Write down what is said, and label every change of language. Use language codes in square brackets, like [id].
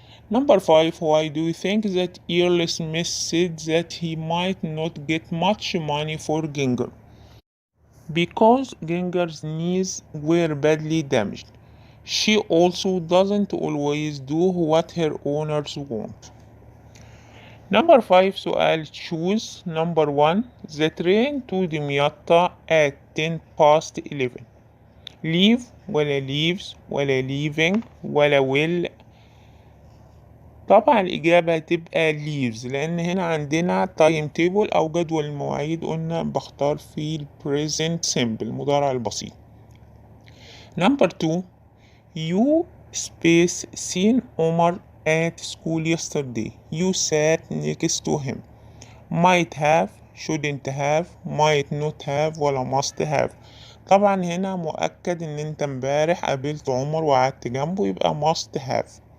[en] number 5 why do you think that Earl Smith said that he might not get much money for Ginger؟ because Ginger's knees were badly damaged. She also doesn't always do what her owners want. number 5 سؤال choose. number 1 the train to دمياط at 10 past 11. leave [ar] ولا [en] leaves [ar] ولا [en] leaving [ar] ولا [en] will؟ [ar] طبعا الإجابة هتبقى leaves لأن هنا عندنا time table أو جدول المواعيد قلنا بختار في present simple المضارع البسيط. [en] number 2 you space seen Omar at school yesterday. You sat next to him. might have shouldn't have might not have ولا must have. [ar] طبعا هنا مؤكد ان انت امبارح قابلت عمر وقعدت جنبه يبقى must have.